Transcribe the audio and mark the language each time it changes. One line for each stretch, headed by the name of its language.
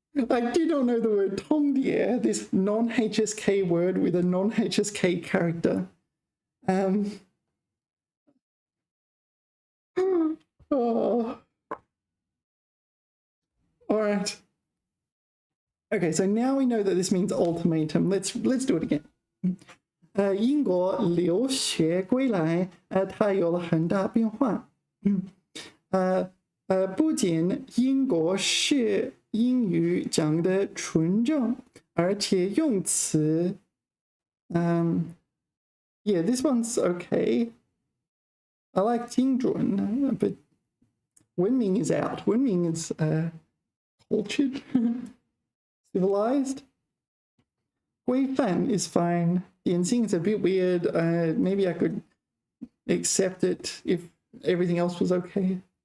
English: I did not know the word 通牒, this non-HSK word with a non-HSK character. Oh. All right. Okay, so now we know that this means ultimatum. Let's do it again.
Chinese: 英国留学归来，它有了很大变化。不仅英国式英语讲得纯正，而且用词，
English: yeah, this one's okay. I like 精准, but 文明 is out. 文明 is cultured, civilized. 规范 is fine. 典型 is a bit weird. Maybe I could accept it if everything else was okay.